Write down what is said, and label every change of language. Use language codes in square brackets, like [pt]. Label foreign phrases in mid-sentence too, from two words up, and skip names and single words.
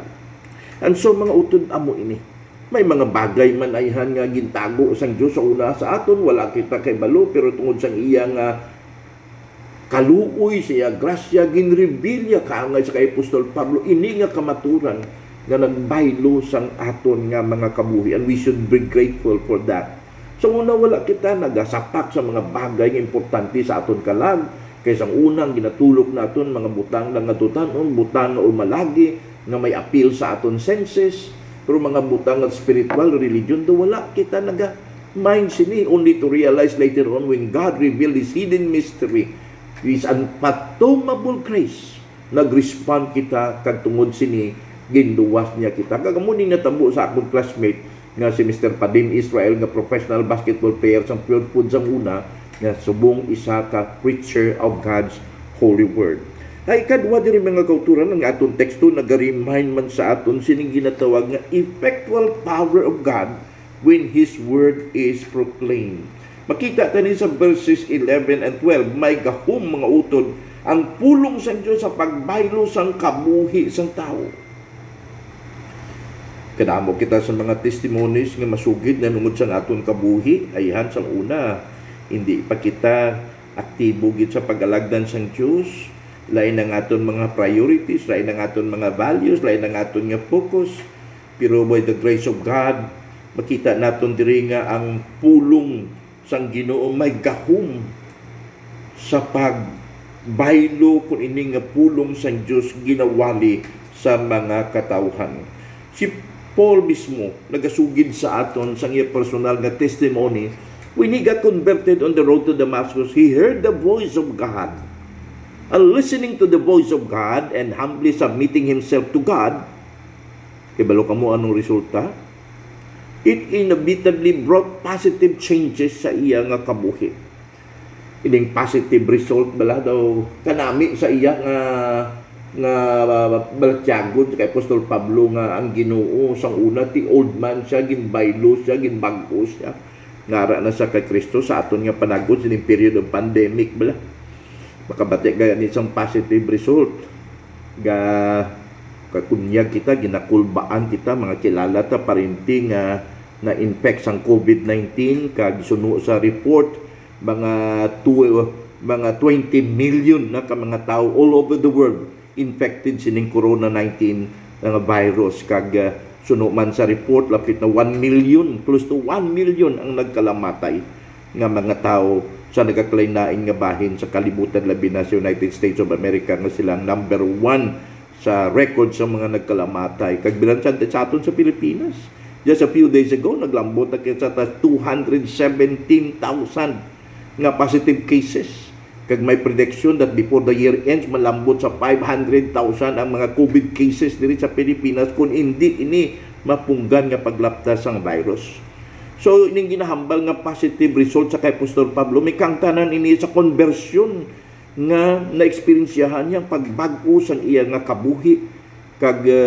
[hil] And so mga utod amo ini, may mga bagay man ayhan nga gintago sang Dios sa una sa aton, wala kita kay balo, pero tungod sang iya nga kaluoy siya grasya ginreveal ya kaangay sa kay Apostol Pablo, ini nga kamaturan nga nagbaylo sang aton nga mga kabuhi, [en] and we should be grateful for that. [hil] So una wala kita nagasapak sa mga bagay nga importante sa aton kalag, kaysa unang ginatulok naton mga butang nga tutanon, butang nga umalagi nga may appeal sa aton senses, pero mga butang nga [en] spiritual religion [hil] do wala kita naga mind sini, [en] only to realize later on when God revealed His hidden mystery, His unfathomable grace, [hil] nag-respond kita kag tungod sini ginluwas niya kita. Kagamuning natabo sa akong classmate nga si Mr. Padim Israel, nga [en] professional basketball player [hil] sa Pure Food sa una, nga subong isa ka [en] preacher of God's holy word. [hil] Ay kadwa diri mga kauturan ng aton teksto nag-remind man sa aton sining ginatawag nga [en] effectual power of God when His word is proclaimed. [hil] Makita tani sa verses 11 and 12, may gahom mga utod ang pulong sang Dios sa pagbaylo sang kabuhi sang tao. Kadamo kita sa mga testimonies nga masugid na nungod sa aton kabuhi, ayhan sang una, hindi pa kita aktibo gid sa pag-alagdan sang Dios, lain ang aton mga priorities, lain ang aton mga values, lain ang aton nga focus. Pero by the grace of God, makita naton diri nga ang pulong sang Ginoo may gahom sa pagbaylo kun ini nga pulong sang Dios ginawali sa mga katawhan. Si Paul mismo nagasugid sa aton sang iya personal nga testimony [en] When he got converted on the road to Damascus, he heard the voice of God. And listening to the voice of God and humbly submitting himself to God, [hil] kibalo ka mo anong resulta? [en] It inevitably brought positive changes [hil] sa iya nga kabuhi. Ining [en] positive result [hil] bala daw kanami sa iya nga balatyagon kay Apostol Pablo nga ang Ginoo sang una ti old man siya, ginbaylo siya, ginbago siya. Ngara na sa kay Kristo sa aton nga panagod sining [en] period of pandemic [hil] bala. Makabati gaya ni isang [en] positive result. [hil] Kakunyag kita, ginakulbaan kita, mga kilala ta parinting na infect sang COVID-19 kag suno sa report mga 20 million na ka mga tao [en] all over the world infected [hil] sining corona-19 nga virus kag suno man sa report lapit na 1 million, [en] close to 1 million [hil] ang nagkalamatay nga mga tao sa nagakalain-lain nga bahin sa kalibutan labi na sa United States of America nga silang number 1 sa record sa mga nagkalamatay. Kag bilansan sa aton sa Pilipinas. [en] Just a few days ago, [hil] naglambot na kita sa 217,000 nga [en] positive cases. [hil] Kag may [en] prediction that before the year ends, [hil] malambot sa 500,000 ang mga COVID cases diri sa Pilipinas kung hindi ini mapunggan nga paglaptas ang virus. So, ining ginahambal nga [en] positive result [hil] sa kay Apostol Pablo, may kangtanan ini sa conversion nga na-experiensyahan niyang pagbag-o sang iya nga kabuhi kag